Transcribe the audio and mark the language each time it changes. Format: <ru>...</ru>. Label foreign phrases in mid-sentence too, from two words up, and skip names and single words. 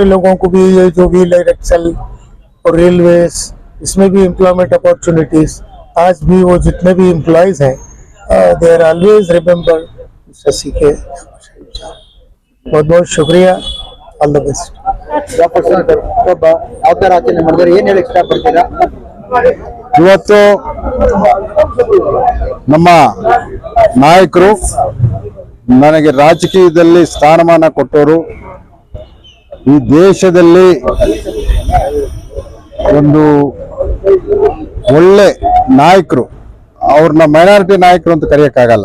<hi>लोगों को भी ये जो</hi> <en>wheel axle</en> <hi>और रेलवेज, इसमें भी</hi> <en>employment opportunities,</en> <hi>आज भी वो जितने भी एम्प्लॉयज हैं</hi> <en>they are always remember Mister CK.</en> <hi>बहुत बहुत शुक्रिया,</hi> <en>all the best.</en> <kn>ಜಾಫರ್ ಶರೀಫ್ ಒಬ್ಬ ಯಾವ ತರ ಆಚರಣೆ ಮಾಡಿದ್ರೆ ಏನ್ ಹೇಳಿ ಇಷ್ಟಪಡ್ತೀರಾ? ಇವತ್ತು ನಮ್ಮ ನಾಯಕರು ನನಗೆ ರಾಜಕೀಯದಲ್ಲಿ ಸ್ಥಾನಮಾನ ಕೊಟ್ಟವರು, ಈ ದೇಶದಲ್ಲಿ ಒಂದು ಒಳ್ಳೆ ನಾಯಕರು, ಅವ್ರನ್ನ ಮೈನಾರಿಟಿ ನಾಯಕರು ಅಂತ ಕರೆಯಕ್ಕಾಗಲ್ಲ.</kn>